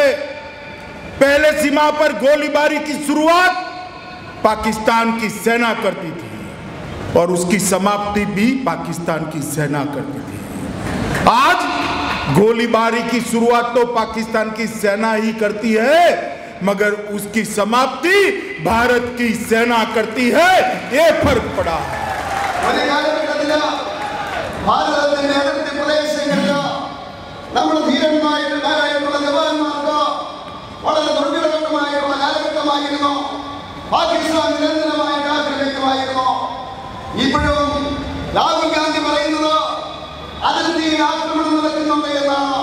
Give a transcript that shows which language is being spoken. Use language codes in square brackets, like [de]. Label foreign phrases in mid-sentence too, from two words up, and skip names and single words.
[hi] पहले सीमा पर गोलीबारी की शुरुआत पाकिस्तान की सेना करती थी और उसकी समाप्ति भी पाकिस्तान की सेना करती थी। आज गोलीबारी की शुरुआत तो पाकिस्तान की सेना ही करती है, मगर उसकी समाप्ति भारत की सेना करती है, ये फर्क पड़ा है। [ml] പാകിസ്ഥാൻ നിരന്തരമായിട്ട് ആക്രമിക്കുമായിരുന്നു. ഇപ്പോഴും രാഹുൽ ഗാന്ധി പറയുന്നത് അതിർത്തിയിൽ ആക്രമണം നടക്കുന്നുണ്ട് എന്നാണ്.